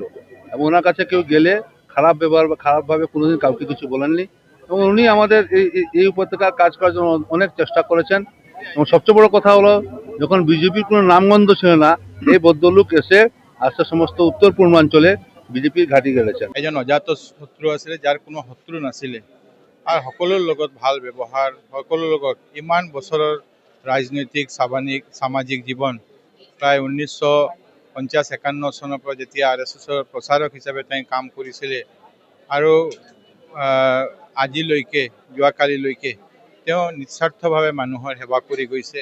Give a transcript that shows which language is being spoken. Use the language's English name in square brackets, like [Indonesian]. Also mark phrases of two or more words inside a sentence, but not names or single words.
[Bangla] এবং ওনার কাছে কেউ গেলে খারাপ ব্যবহার বা খারাপভাবে কোনোদিন কাউকে কিছু বলেননি। এবং উনি আমাদের এই উপত্যকার কাজ করার জন্য অনেক চেষ্টা করেছেন। এবং সবচেয়ে বড় কথা হলো, যখন বিজেপির কোনো নামগন্ধ ছিল না, এই ভদ্রলোক এসে আজকে সমস্ত উত্তর পূর্বাঞ্চলে বিজেপির ঘাঁটি গেড়েছেন। [Assamese] এজন অজাত শত্ৰু আছিলে, যাৰ কোনো শত্ৰু নাছিলে আৰু সকলোৰ লগত ভাল ব্যৱহাৰ, সকলোৰ লগত ইমান বছৰৰ ৰাজনৈতিক সামাজিক জীৱন প্ৰায় 1950-51 চনৰ পৰা যেতিয়া RSSৰ প্ৰচাৰক হিচাপে তেওঁ কাম কৰিছিলে আৰু আজিলৈকে যোৱাকালিলৈকে তেওঁ নিস্বাৰ্থভাৱে মানুহৰ সেৱা কৰি গৈছে।